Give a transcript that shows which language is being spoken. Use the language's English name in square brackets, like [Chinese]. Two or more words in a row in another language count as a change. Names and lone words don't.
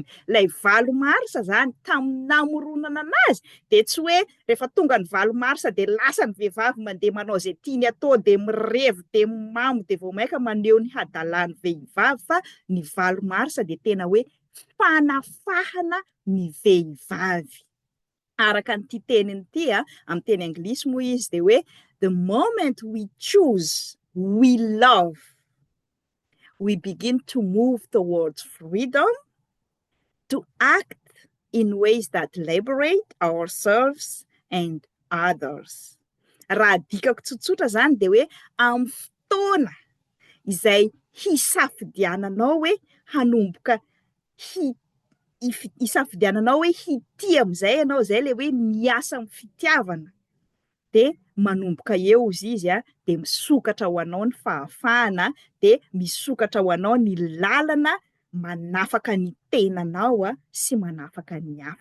[Malagasy] Ilay 20 marsa zany tamin'ny namoronana anazy dia tsy hoe rehefa tonga ny 20 marsa dia lasa ny vehivavy mandeha manao izay tiany atao dia mirevo dia mamo dia vao maika maneho ny hadalan'ny vehivavy, fa ny 20 marsa dia tena hoe fanafahana ny vehivavy. Araka nyity teniny ity amin'ny teny anglisy moa izy dia hoe [English] the moment we choose, we love, we begin to move towards freedom, to act in ways that liberate ourselves and others. [Malagasy] Raha dikako tsotsotra zany dia hoe amin'ny fotoana izay hisafidiananao hoe hanomboka hisafidiananao hoe hity amin'izay ianao, izay ilay hoe miasa amin'ny fitiavana, dia manomboka eo izy dia misokatra ho anao ny fahafahana, dia misokatra ho anao ny lalana manafaka ny tenanao sy manafaka ny hafa.